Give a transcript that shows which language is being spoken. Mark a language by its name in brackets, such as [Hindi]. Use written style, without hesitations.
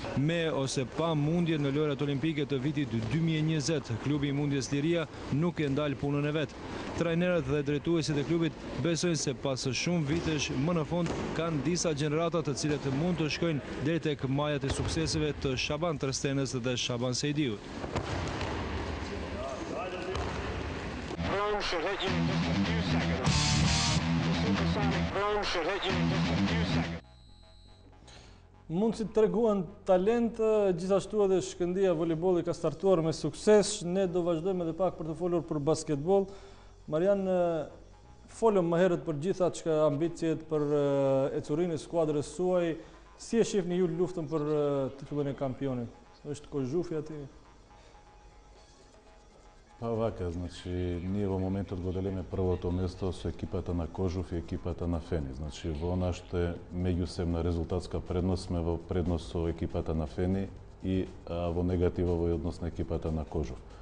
[Albanian] Me ose pa mundje në lojrat olimpike të vitit 2020, klubi i Mundjes Liria nuk e ndal punën e vet. Trajnerët dhe drejtuesit e klubit besojnë se pas shumë vitesh më në fund kanë disa gjenerata të cilët mund të shkojnë deri tek majat e sukseseve të Shaban Trstenës dhe Shaban Sejdiut. [English] Drone should hit you in just a few seconds. The supersonic drone should hit you in just a few seconds. [Albanian] Mund si të treguan talent, gjithashtu edhe Shkëndija volejbolli ka startuar me sukses. Ne do vazhdojmë edhe pak për të folur për basketbol. Marian, folëm më herët për gjitha çka ambicjet për ecurinë e skuadrës suaj. Si e shihni ju luftën për titullin e kampionit? Është Kozhufi aty? [Macedonian] Па вака, значи, ние во моментот го делиме првото место со екипата на Кожуф и екипата на Фени. Значи, во нашата меѓусебна резултатска предност сме во предност со екипата на Фени и во негативови однос на екипата на Кожуф.